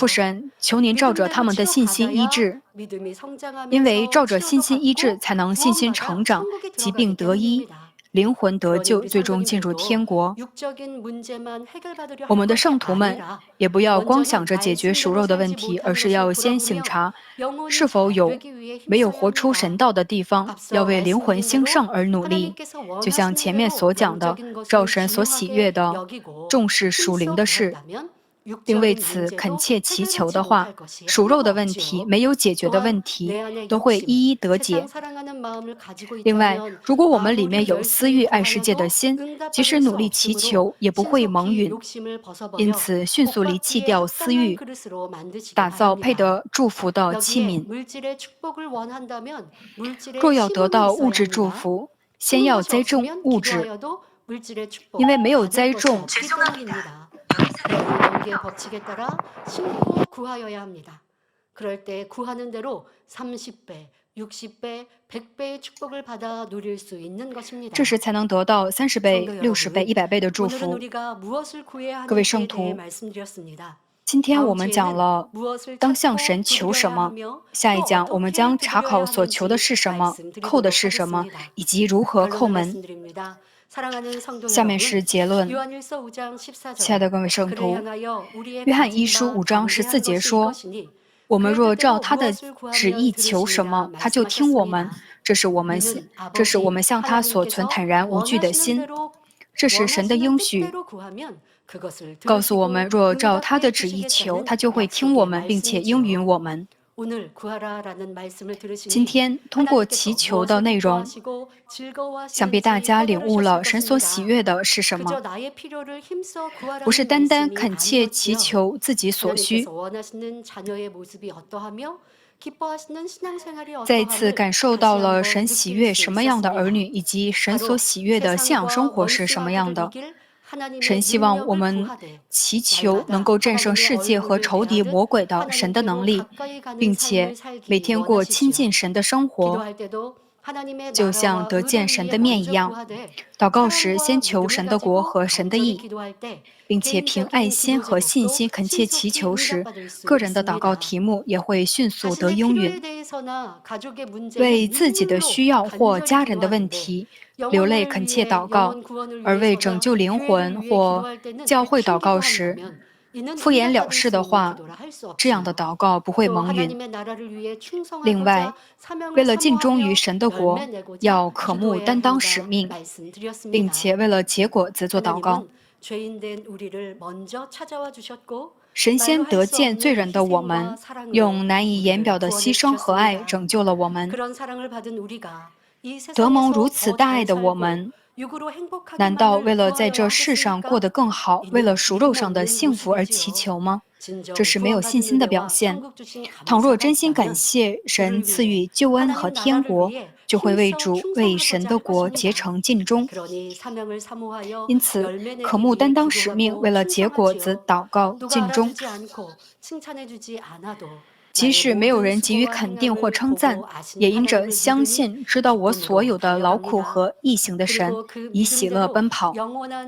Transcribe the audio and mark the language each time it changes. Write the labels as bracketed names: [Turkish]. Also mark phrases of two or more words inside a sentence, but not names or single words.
[Korean] 바꾸셨지요. [Chinese] 神，求您照着他 [Korean] 믿음대로 [Chinese] 们的信心医 [Korean] 치료받아야 [Chinese] 治， [Korean] 믿음이 [Chinese] 因为 [Korean] 성장하면서 [Chinese] 照着信 [Korean] 치료도 [Chinese] 心医治， [Korean] 받고 [Chinese] 才能信心 [Korean] 구원받아 [Chinese] 成长， [Korean] 천국에 [Chinese] 疾 [Korean] 들어가기 [Chinese] 病得医， [Korean] 때문입니다. [Chinese] 灵魂得 [Korean] 그러니 [Chinese] 救， [Korean] 우리 [Chinese] 最终进入天 [Korean] 성도님들도 [Chinese] 国。” [Korean] 육적인 문제만 해결받으려 [Chinese] 我 [Korean] 할 [Chinese] 们的 [Korean] 것이 [Chinese] 圣徒们 [Korean] 아니라 [Chinese] 也不要光 [Korean] 먼저는 [Chinese] 想着解决属 [Korean] 말씀대로 [Chinese] 肉的问 [Korean] 살지 [Chinese] 题，而 [Korean] 못하는 [Chinese] 是 [Korean] 것을 [Chinese] 要先 [Korean] 돌아보며 [Chinese] 省察 [Korean] 영혼이 [Chinese] 是否 [Korean] 잘 [Chinese] 有 [Korean] 되기 위해 [Chinese] 没有活出 [Korean] 힘써야 [Chinese] 神 [Korean] 합니다. [Chinese] 道的地方，要 [Korean] 앞서 [Chinese] 为灵魂 [Korean] 말씀드린 [Chinese] 兴 [Korean] 대로 [Chinese] 盛而努力。 [Korean] 하나님께서 [Chinese] 就像 [Korean] 원하시는 [Chinese] 前面 [Korean] 대로 [Chinese] 所讲的， [Korean] 영적인 [Chinese] 照 [Korean] 것을 [Chinese] 神所喜 [Korean] 중요하게 [Chinese] 悦的， [Korean] 여기고 [Chinese] 重视属灵 [Korean] 힘써 [Chinese] 的事， [Korean] 구한다면 [Chinese] 并为此恳切祈求的话，属肉的问题、没有解决的问题都会一一得解。另外，如果我们里面有私欲爱世界的心，即使努力祈求，也不会蒙允。因此，迅速离弃掉私欲，打造配得祝福的器皿。若要得到物质祝福，先要栽种物质，因为没有栽种， [Korean] 연계의 법칙에 따라 심고 구하여야 합니다. 그럴 때 구하는 대로 30배, 60배, 100배의 축복을 받아 누릴 수 있는 것입니다. [Chinese] 这时才能得到30倍、60倍、100倍的祝 [Korean] 오늘은 [Chinese] 福。 [Korean] 우리가 무엇을 구해야 [Chinese] 各位 [Korean] 하는지에 [Chinese] 圣 [Korean] 대해 [Chinese] 徒， [Korean] 말씀드렸습니다. [Chinese] 今天我 [Korean] 다음 [Chinese] 们讲 [Korean] 주에는 [Chinese] 了 [Korean] 무엇을 [Chinese] 当向 [Korean] 찾고 [Chinese] 神求什 [Korean] 두드려야 [Chinese] 么， [Korean] 하며 [Chinese] 下一 [Korean] 또 [Chinese] 讲我们 [Korean] 어떻게 [Chinese] 将查考 [Korean] 두드려야 [Chinese] 所求的 [Korean] 하는지 [Chinese] 是什么，叩的 [Korean] 말씀드리도록 [Chinese] 是什么， [Korean] 하겠습니다. [Chinese] 以及如何 [Korean] 결론을 [Chinese] 叩门。 [Korean] 말씀드립니다. 사랑하는 성도 [Chinese] 下面是 [Korean] 여러분, [Chinese] 结论。 [Korean] 요한일서 5장 14절. [Chinese] 亲爱的各位圣 [Korean] 그를 [Chinese] 徒， [Korean] 향하여 우리의 [Chinese] 约翰一书 [Korean] 가진 [Chinese] 5 [Korean] 바 [Chinese] 章 [Korean] 광대한 [Chinese] 14节 [Korean] 것이 [Chinese] 说： [Korean] 이것이니 [Chinese] 我们 [Korean] 그의 [Chinese] 若照 [Korean] 뜻대로 [Chinese] 他的 [Korean] 무엇을 [Chinese] 旨意 [Korean] 구하면 [Chinese] 求什么， [Korean] 들으시리라 [Chinese] 他就听我们。 [Korean] 말씀하셨습니다. [Chinese] 这是我们 [Korean] 이는 [Chinese] 向他所存 [Korean] 아버지 [Chinese] 坦然无惧的 [Korean] 하나님께서 [Chinese] 心。 [Korean] 원하시는 [Chinese] 这是神的 [Korean] 원하시는 [Chinese] 应许， [Korean] 뜻대로 구하면 그것을 [Chinese] 告诉我们， [Korean] 들으시고 [Chinese] 若照他的 [Korean] 응답해 [Chinese] 旨意求， [Korean] 주시겠다는 [Chinese] 他就会听我 [Korean] 약속의 [Chinese] 们，并且应允 [Korean] 말씀이지요. [Chinese] 我们。 [Korean] 오늘 구하라라는 말씀을 [Chinese] 今 [Korean] 들으시니 [Chinese] 天通过 [Korean] 하나님께서 [Chinese] 祈求的 [Korean] 무엇을 [Chinese] 内容， [Korean] 기뻐하시고 [Chinese] 想必大 [Korean] 즐거워하시는지 [Chinese] 家领悟了 [Korean] 깨달으셨을 [Chinese] 神所喜 [Korean] 것입니다. [Chinese] 悦的是什 [Korean] 그저 [Chinese] 么， [Korean] 나의 필요를 힘써 [Chinese] 不是 [Korean] 구하라는 [Chinese] 单单 [Korean] 말씀이 [Chinese] 恳切祈 [Korean] 아니었지요. [Chinese] 求自己所需。 [Korean] 하나님께서 원하시는 자녀의 모습이 어떠하며 기뻐하시는 신앙생활이 [Chinese] 再次 [Korean] 어떠함을 [Chinese] 感受 [Korean] 다시 [Chinese] 到了 [Korean] 한번 [Chinese] 神喜 [Korean] 느낄 [Chinese] 悦 [Korean] 수 [Chinese] 什么样的儿 [Korean] 있었습니다. [Chinese] 女，以及神所 [Korean] 바로 [Chinese] 喜悦的信仰生 [Korean] 세상과 [Chinese] 活是什么样的。 [Korean] 원수마귀를 이길 하나님의 [Chinese] 神希望我 [Korean] 능력을 [Chinese] 们 [Korean] 구하되 [Chinese] 祈求 [Korean] 날마다 [Chinese] 能够战胜 [Korean] 하나님의 [Chinese] 世界和 [Korean] 얼굴을 [Chinese] 仇敌 [Korean] 대하듯 [Chinese] 魔鬼的神的能 [Korean] 하나님께로 [Chinese] 力， [Korean] 가까이 가는 [Chinese] 并且 [Korean] 삶을 살기 [Chinese] 每天过亲 [Korean] 원하시지요. [Chinese] 近神的生活， [Korean] 기도할 때도 하나님의 [Chinese] 就像 [Korean] 나라와 [Chinese] 得见 [Korean] 의를 [Chinese] 神 [Korean] 위해 [Chinese] 的面一 [Korean] 먼저 [Chinese] 样。 [Korean] 구하되 [Chinese] 祷告时 [Korean] 사랑과 [Chinese] 先求 [Korean] 믿음을 [Chinese] 神的国 [Korean] 가지고 [Chinese] 和神的 [Korean] 간절히 [Chinese] 义， [Korean] 기도할 때 [Chinese] 并且凭爱 [Korean] 개인적인 [Chinese] 心 [Korean] 기도 [Chinese] 和信 [Korean] 제목도 [Chinese] 心恳切祈 [Korean] 신속히 [Chinese] 求时， [Korean] 응답받을 수 [Chinese] 个人的祷告 [Korean] 있습니다. [Chinese] 题目也会迅速得 [Korean] 자신의 [Chinese] 应 [Korean] 필요에 [Chinese] 允。 [Korean] 대해서나 가족의 문제에 [Chinese] 为自己的 [Korean] 눈물로 [Chinese] 需要或 [Korean] 간절히 [Chinese] 家人的问 [Korean] 기도하는데 [Chinese] 题流泪 [Korean] 영혼을 [Chinese] 恳切 [Korean] 위해 [Chinese] 祷告， [Korean] 영혼 구원을 [Chinese] 而为拯 [Korean] 위해서나 [Chinese] 救灵 [Korean] 교회를 [Chinese] 魂 [Korean] 위해 [Chinese] 或 [Korean] 기도할 때는 [Chinese] 教会祷 [Korean] 들킨 [Chinese] 告时 [Korean] 기도한다면 이는 [Chinese] 敷衍了 [Korean] 응답받을 [Chinese] 事 [Korean] 수 [Chinese] 的 [Korean] 있는 [Chinese] 话， [Korean] 기도라 할 수 [Chinese] 这样的 [Korean] 없지요. [Chinese] 祷告不会 [Korean] 또 [Chinese] 蒙允。 [Korean] 하나님의 나라를 위해 [Chinese] 另外， [Korean] 충성하고자 사명을 [Chinese] 为了尽忠于 [Korean] 사모하며 [Chinese] 神的国， [Korean] 열매 내고자 [Chinese] 要渴慕 [Korean] 기도해야 [Chinese] 担当使 [Korean] 한다 [Chinese] 命，并 [Korean] 말씀드렸습니다. [Chinese] 且为了结果则做祷告。 [Korean] 하나님은 죄인된 우리를 먼저 찾아와 주셨고 [Chinese] 神先 [Korean] 말로 [Chinese] 得 [Korean] 할 수 [Chinese] 见罪 [Korean] 없는 [Chinese] 人的我 [Korean] 희생과 [Chinese] 们， [Korean] 사랑으로 [Chinese] 用难以言表 [Korean] 우리를 [Chinese] 的 [Korean] 구원해 [Chinese] 牺牲和爱 [Korean] 주셨습니다. [Chinese] 拯救了我们。 [Korean] 그런 사랑을 받은 우리가 이 [Chinese] 得蒙如 [Korean] 세상에서 [Chinese] 此 [Korean] 더 [Chinese] 大 [Korean] 잘 [Chinese] 爱的我 [Korean] 살고 [Chinese] 们， [Korean] 육으로 행복하기만을 [Chinese] 难道为了在 [Korean] 구하여야 [Chinese] 这世上过 [Korean] 하겠습니까? [Chinese] 得更好，为 [Korean] 이는 [Chinese] 了赎肉上的 [Korean] 믿음 [Chinese] 幸福而 [Korean] 없는 [Chinese] 祈 [Korean] 모습이지요. [Chinese] 求吗？这 [Korean] 진정 [Chinese] 是没有信 [Korean] 구원받은 [Chinese] 心的表 [Korean] 은혜와 [Chinese] 现。 [Korean] 천국 주신 [Chinese] 倘若 [Korean] 감사가 [Chinese] 真心感 [Korean] 없다면 [Chinese] 谢神 [Korean] 그를 [Chinese] 赐 [Korean] 위해 [Chinese] 予救恩和 [Korean] 하나님 [Chinese] 天 [Korean] 나라를 [Chinese] 国， [Korean] 위해 [Chinese] 就会为 [Korean] 힘써 [Chinese] 主为神 [Korean] 충성하고자 [Chinese] 的 [Korean] 할 [Chinese] 国竭 [Korean] 것입니다. [Chinese] 诚尽忠。 [Korean] 그러니 사명을 사모하여 [Chinese] 因此， [Korean] 열매 [Chinese] 渴 [Korean] 내기 [Chinese] 慕 [Korean] 위해 [Chinese] 担当使命， [Korean] 기도하고 [Chinese] 为了结果子 [Korean] 충성하지요. [Chinese] 祷告 [Korean] 누가 [Chinese] 尽忠。 [Korean] 알아주지 않고 칭찬해주지 않아도 [Chinese] 即 [Korean] 나의 [Chinese] 使没有 [Korean] 모든 [Chinese] 人给予 [Korean] 수고와 [Chinese] 肯定或 [Korean] 행함을 [Chinese] 称赞， [Korean] 보고 아신 [Chinese] 也因着 [Korean] 하나님을 [Chinese] 相 [Korean] 믿으니 [Chinese] 信知道我所 [Korean] 기쁨으로 [Chinese] 有的劳苦 [Korean] 달려갑니다. [Chinese] 和义行的神， [Korean] 그리고 그 [Chinese] 以喜乐 [Korean] 믿음대로 [Chinese] 奔跑， [Korean] 영원한